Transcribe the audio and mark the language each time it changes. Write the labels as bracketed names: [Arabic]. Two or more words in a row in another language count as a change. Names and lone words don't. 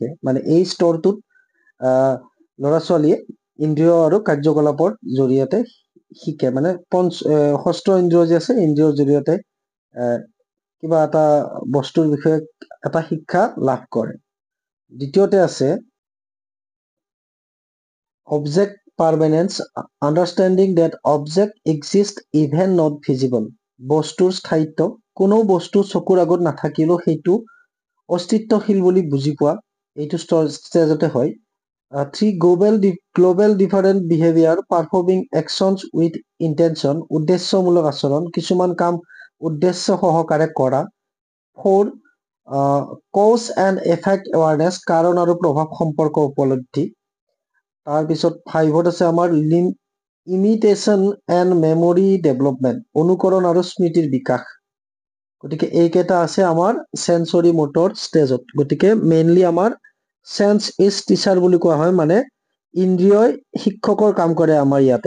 [Assamese] মানে এই স্তৰটোত ল'ৰা ছোৱালীয়ে ইন্দ্ৰিয় আৰু কাৰ্যকলাপৰ জৰিয়তে শিকে, মানে ষষ্ঠ ইন্দ্ৰিয় যে আছে ইন্দ্ৰিয়ৰ জৰিয়তে কিবা এটা বস্তুৰ বিষয়ে এটা শিক্ষা লাভ কৰে। দ্বিতীয়তে আছে [English] object permanence, understanding that object exist even not visible. [Assamese] বস্তুৰ স্থায়িত্ব, কোনো বস্তু চকুৰ আগত নাথাকিলেও সেইটো অস্তিত্বশীল বুলি বুজি পোৱা, এইটো ষ্টেজতে হয়। [English] 3 global different behavior, performing actions with intention, [Assamese] উদ্দেশ্যমূলক আচৰণ, কিছুমান কাম উদ্দেশ্য সহকাৰে কৰা। [English] 4 cause and effect awareness, [Assamese] কাৰণ আৰু প্ৰভাৱ সম্পৰ্ক উপলব্ধি। তাৰপিছত 5ত আছে আমাৰ [English] imitation and memory development, [Assamese] অনুকৰণ আৰু স্মৃতিৰ বিকাশ। গতিকে এইকেইটা আছে আমাৰ [English] sensory motor stageত। [Assamese] গতিকে মেইনলি আমাৰ [English] sense is teacher [Assamese] বুলি কোৱা হয়, মানে ইন্দ্ৰিয়ই শিক্ষকৰ কাম কৰে আমাৰ ইয়াতে।